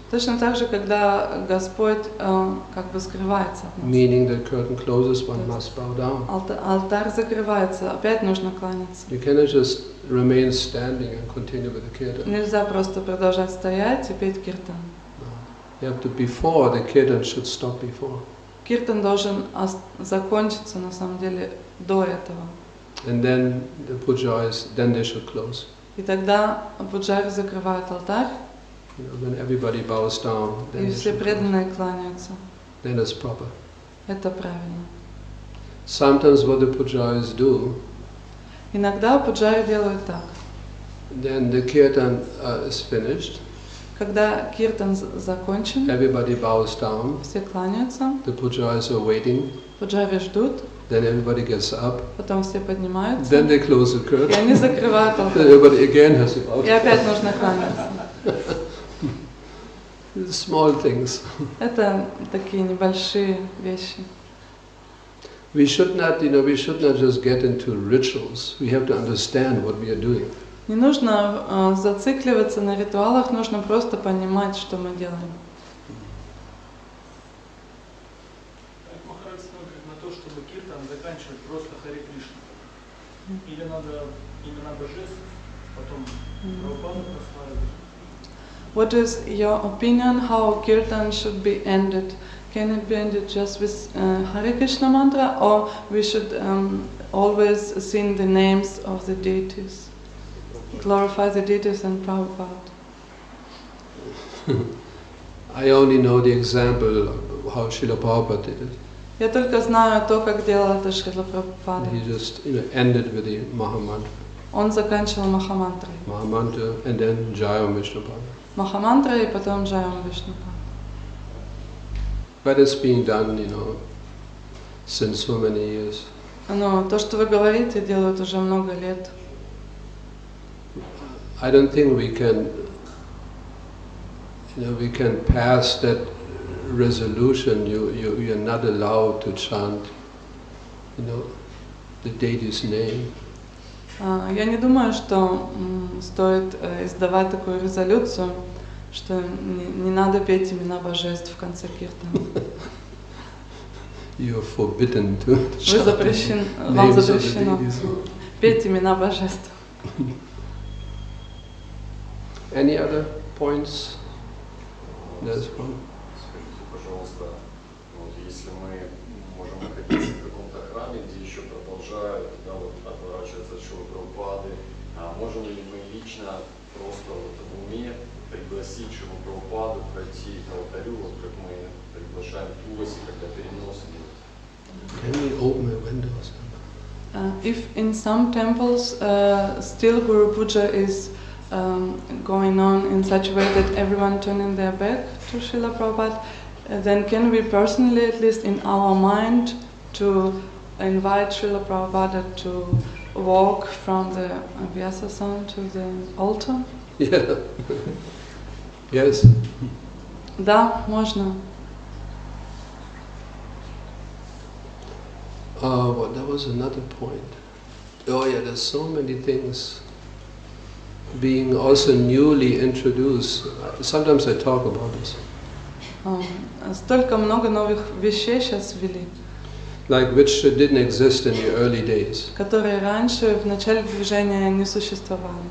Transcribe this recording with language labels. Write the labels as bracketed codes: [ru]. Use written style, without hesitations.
[ru] точно так же, когда Господь как бы скрывается от нас. [en] Meaning the curtain closes, one must bow down. [ru] Алтарь закрывается, опять нужно кланяться. [en] You cannot just remain standing and continue with the kirtan. [ru] Нельзя просто продолжать стоять и петь киртан. [en] You have to before the kirtan should stop before. [ru] Киртан должен закончиться на самом деле до этого. [en] And then the pujaris, then they should close. [ru] И тогда пуджари закрывают алтарь. [en] When everybody bows down, [ru] и все преданные кланяются. [en] Then it's proper. [ru] Это правильно. [en] Sometimes what the pujaris do. [ru] Иногда пуджари делают так. [en] Then the kirtan is finished. [ru] Когда киртан закончен, [en] everybody bows down. [ru] Все кланяются. [en] The pujaris are waiting. [ru] Пуджари ждут. [en] Then everybody gets up. [ru] Потом все поднимаются. [en] Then they close the curtain. [ru] И они закрывают алтарь. [en] Everybody again has to bow down. [ru] И опять нужно кланяться. [en] Small things. [ru] Это такие небольшие вещи. [en] We should not just get into rituals. We have to understand what we are doing. [ru] Не нужно зацикливаться на ритуалах, нужно просто понимать, что мы делаем. Махарадж смотрит на то, чтобы киртан заканчивать просто Харе Кришна. Или надо имена божеств, потом Прабхупаду прославить. [en] What is your opinion how kirtan should be ended? Can it be ended just with Hare Krishna mantra, or we should always sing the names of the deities, glorify the deities and Prabhupada? I only know the example of how Srila Prabhupada did it. [ru] Я только знаю то, как делал это Шрила Прабхупада. [en] He just ended with the Maha-mantra. [ru] Он заканчивал Маха-мантрой. [en] Maha-mantra and then Jayam Vishnupada. [ru] Маха-мантра и потом Джайам Вишнупада. [en] But it's being done, since so many years. [ru] Но то, что вы говорите, делают уже много лет. [en] I don't think we can pass that resolution. You are not allowed to chant, the deity's name. [ru] Я не думаю, что стоит издавать такую резолюцию, что не надо петь имена божеств в конце киртана. [en] You are forbidden to chant [ru] Вам [en] names of the [ru] запрещено [en] deities. [ru] петь имена божеств. [en] Any other points? There's one. [ru] Скажите, пожалуйста, если мы можем находиться в каком-то храме, где еще продолжают отворачиваться от Шрилы Прабхупады, можем ли мы лично просто в уме пригласить Шрилу Прабхупаду пройти к алтарю, как мы приглашаем Туласи, когда перенос идет? [en] Can we open the windows? If in some temples still Guru Puja is going on in such a way that everyone turning their back to Srila Prabhupada, then can we personally, at least in our mind, to invite Srila Prabhupada to walk from the Vyasa-san to the altar? Yeah. Yes. [ru] Да, можно. [en] Well, that was another point. Oh yeah, there's so many things being also newly introduced. Sometimes I talk about this. [ru] Столько много новых вещей сейчас ввели, [en] Like which didn't exist in the early days. [ru] которые раньше в начале движения не существовали.